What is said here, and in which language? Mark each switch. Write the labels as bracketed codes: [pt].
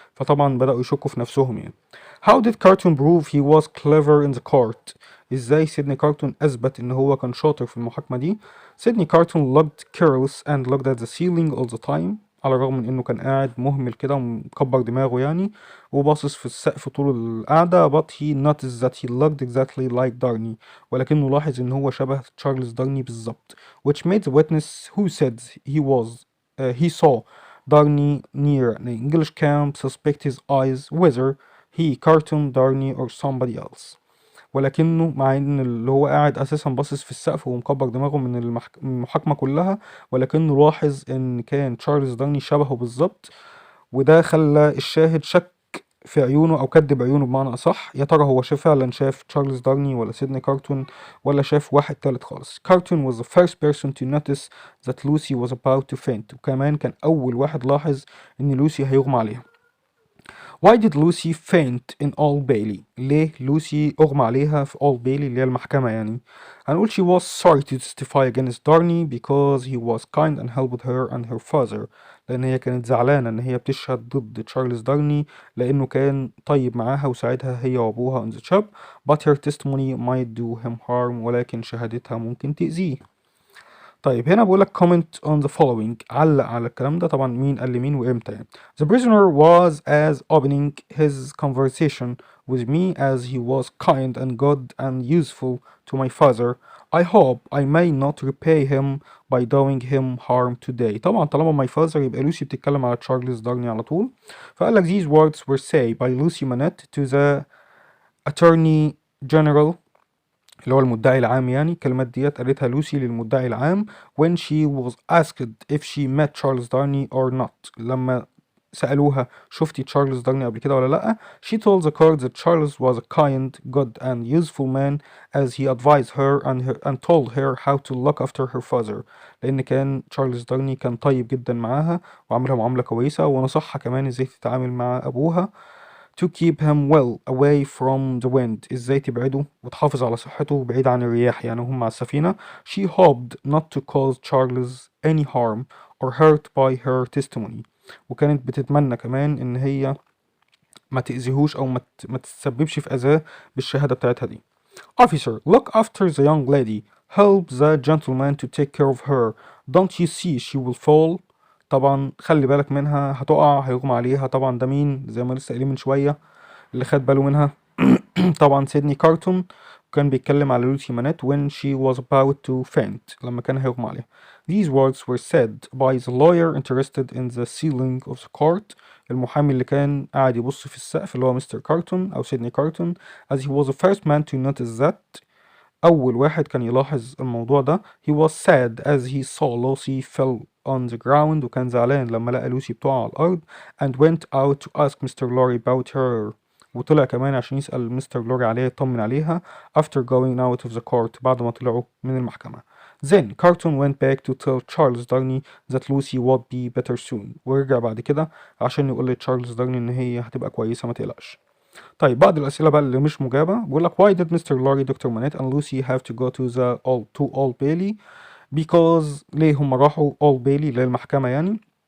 [ar] فطبعا بدأوا يشكوا في نفسهم يعني. [en] How did Cartoon prove he was clever in the court؟ [ar] ازاي سيدني كارتون اثبت ان هو كان شاطر في المحاكمة دي؟ سيدني كارتون [en] looked careless and looked at the ceiling all the time، [ar] على الرغم من انه كان قاعد مهمل كده ومكبر دماغه يعني وباصص في السقف طول القعدة. [en] but he noticed that he looked exactly like Darney، [ar] ولكنه لاحظ ان هو شبه تشارلز دارني بالظبط. [en] which made the witness who said he saw Darney near an English camp suspect his eyes whether he Cartoon Darney or somebody else. [ar] ولكنه مع ان اللي هو قاعد اساسا باصص في السقف ومكبر دماغه من المحاكمة كلها، ولكنه لاحظ ان كان تشارلز دارني شبهه بالظبط، وده خلى الشاهد شك في عيونه او كدب عيونه بمعنى اصح. يا ترى هو فعلا شاف تشارلز دارني ولا سيدني كارتون ولا شاف واحد تالت خالص. [en] Carton was the first person to notice that Lucy was about to faint، [ar] وكمان كان اول واحد لاحظ ان لوسي هيغمى عليها. [en] Why did Lucy faint in Old Bailey؟ [ar] ليه لوسي أغمى عليها في Old Bailey اللي هي المحكمة يعني؟ [en] هنقول she was sorry to testify against Darney because he was kind and helped her and her father، [ar] لأن هي كانت زعلانة إن هي بتشهد ضد تشارلز دارني لأنه كان طيب معاها وساعدها هي وأبوها [en] on the job. but her testimony might do him harm، [ar] ولكن شهادتها ممكن تأذيه. طيب هنا بقول لك [en] comment on the following، [ar] علق على الكلام ده. طبعا مين قال لمين وامتى يعني. [en] The prisoner was as opening his conversation with me as he was kind and good and useful to my father. I hope I may not repay him by doing him harm today. [ar] طبعا طالما [en] my father [ar] يبقى لوسي بتتكلم على تشارلز دارني على طول. فقال لك [en] these words were said by Lucy Manette to the attorney general [ar] اللي هو المدعي العام يعني. الكلمات ديت قالتها لوسي للمدعي العام [en] when she was asked if she met Charles Darney or not، [ar] لما سألوها شفتي تشارلز دارني قبل كده ولا لأ. [en] she told the court that Charles was a kind, good and useful man as he advised her and told her how to look after her father، [ar] لأن كان تشارلز دارني كان طيب جدا معاها وعملها معاملة كويسة ونصحها كمان ازاي تتعامل مع أبوها. [en] to keep him well away from the wind، [ar] ازاي تبعده وتحافظ على صحته بعيد عن الرياح يعني هم على السفينة. [en] she hoped not to cause Charles any harm or hurt by her testimony، [ar] وكانت بتتمنى كمان ان هي ما تأذيهوش او ما تسببش في اذاه بالشهادة بتاعتها دي. [en] officer look after the young lady، help the gentleman to take care of her، don't you see she will fall؟ [ar] طبعا خلي بالك منها هتقع هيغمى عليها. طبعا ده مين زي ما لسه قايلين من شوية اللي خد باله منها؟ طبعا سيدني كارتون، وكان بيتكلم على لوسي مانيت [en] when she was about to faint [ar] لما كان هيغمى عليها. [en] These words were said by the lawyer interested in the ceiling of the court، [ar] المحامي اللي كان قاعد يبص في السقف اللي هو مستر كارتون أو سيدني كارتون. [en] as he was the first man to notice that، [ar] أول واحد كان يلاحظ الموضوع ده. [en] he was sad as he saw Lucy fell on the ground، [ar] وكان زعلان لما لقى لوسي بتقع على الأرض. [en] and went out to ask Mr. Lorry about her، [ar] وطلع كمان عشان يسأل مستر لوري عليها يطمن عليها [en] after going out of the court، [ar] بعد ما طلعوا من المحكمة. [en] then Carton went back to tell Charles Darney that Lucy would be better soon، [ar] ورجع بعد كده عشان يقول لتشارلز دارني إن هي هتبقى كويسة ما تقلقش. طيب بعض الأسئلة بقى اللي مش مجابة بيقول لك [en] why did Mr. Lorry, Dr. Manette and Lucy have to go to Old Bailey؟ because [ar] ليه هم راحوا Old Bailey للمحكمة يعني.